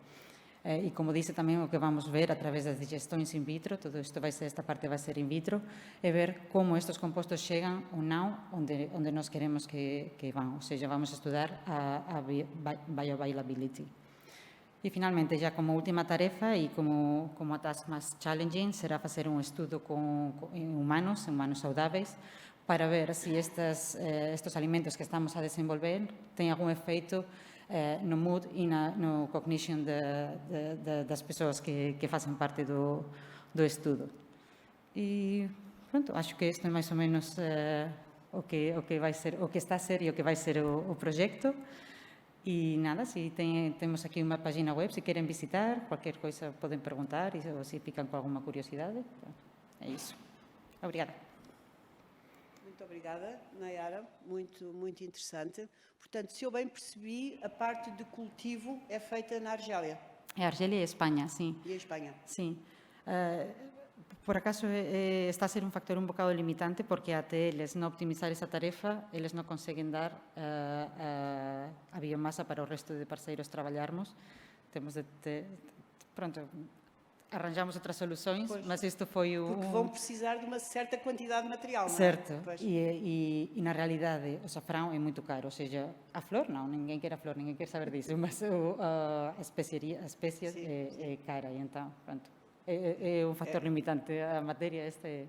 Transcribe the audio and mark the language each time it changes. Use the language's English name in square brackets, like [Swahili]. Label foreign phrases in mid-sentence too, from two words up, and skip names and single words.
[Galician] E como dice tamén, o que vamos ver a través das digestões in vitro, todo isto esta parte vai ser in vitro, é ver como estes compostos chegan ou non onde nós queremos que van, ou seja, vamos a estudar a bioavailability. E finalmente, já como última tarefa e como a task máis challenging, será facer un estudo en humanos saudáveis, para ver se estes alimentos que estamos a desenvolver têm algum efeito no mood e no cognition das persoas que facen parte do estudo. E, pronto, acho que isto é máis ou menos o que está a ser e o que vai ser o proxecto. E nada, se temos aquí unha página web, se queren visitar, cualquier coisa poden preguntar ou se fican con alguma curiosidade. É iso. [Portuguese] Obrigada. Muito obrigada, Nayara. Muito interessante. Portanto, se eu bem percebi, a parte de cultivo é feita na Argélia. É Argélia e Espanha, sim. E a Espanha. Sim. [Galician] Por acaso está a ser un factor un bocado limitante porque até eles non optimizar esa tarefa, eles non conseguen dar a biomasa para o resto de parceiros traballarmos. [Portuguese] Temos de pronto, arranjamos outras soluções, mas isto foi Porque vão precisar de uma certa quantidade de material, não é? Certo, e na realidade o safrão é muito caro, ou seja, a flor não, ninguém quer a flor, ninguém quer saber disso, mas a espécie é cara, e então, pronto, é um fator limitante, a matéria esta é...